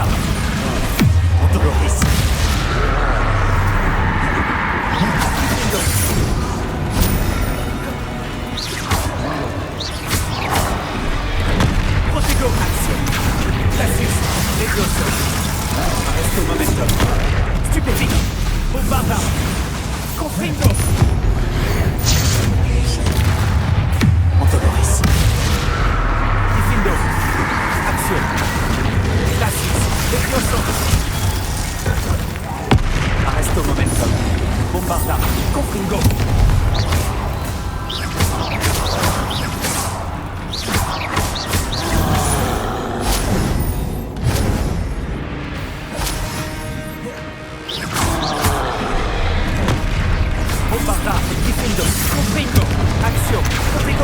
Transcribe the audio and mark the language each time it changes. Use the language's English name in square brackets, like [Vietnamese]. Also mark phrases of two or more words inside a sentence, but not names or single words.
[French] Monteloris. Diffindo. Protego. Action. Classique. Levioso. Arresto momentum. Stupéfique. Bombarda. Confringo. Monteloris. Diffindo. Action. Classique. Levioso. Arresto momentum. Bombarda. Confringo. Bombarda. Diffindo. Confringo. Action. Protego.